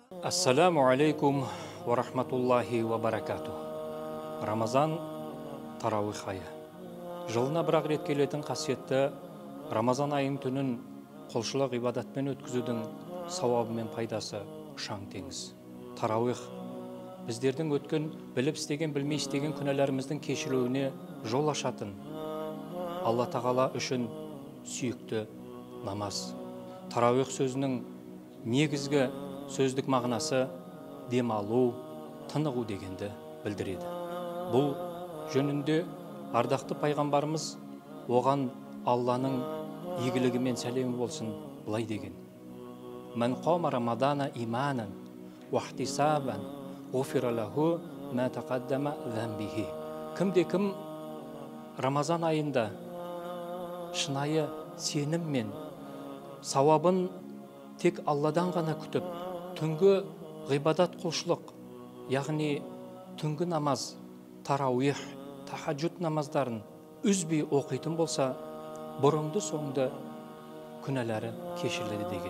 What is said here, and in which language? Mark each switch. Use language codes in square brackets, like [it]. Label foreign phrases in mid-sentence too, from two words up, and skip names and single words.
[ar] السلام عليكم ورحمة الله وبركاته. [kk] Рамазан Тарауих айы. Жылына бір-ақ рет келетін қасиетті Рамазан айын түнін құлшылық ибадатпен өткізудің сауабы мен пайдасы ұшан теңіз. Тарауих біздердің өткен біліп істеген, білмей істеген күнәларымыздың кешірілуіне жол ашатын Алла тағала үшін сүйікті намаз. Тарауих сөзінің негізгі сөздік мағынасы демалу, тынығу дегенді білдіреді. Бұл жөнінде ардақты пайғамбарымыз оған Алланың игілігі мен сәлемі болсын былай деген: [ar] "من قام رمضان إيمانا واحتسابا، غفر له ما تقدم ذنبه." [kk] Кімде-кім Рамазан айында шынайы сеніммен сауабын тек Алладан ғана күтіп, түнгі ғибадат құлшылық, яғни түнгі намаз, тарауих, тахаджуд намаздарын үзбей оқитын болса, бұрынды соңды күнәлары кешіріледі деген.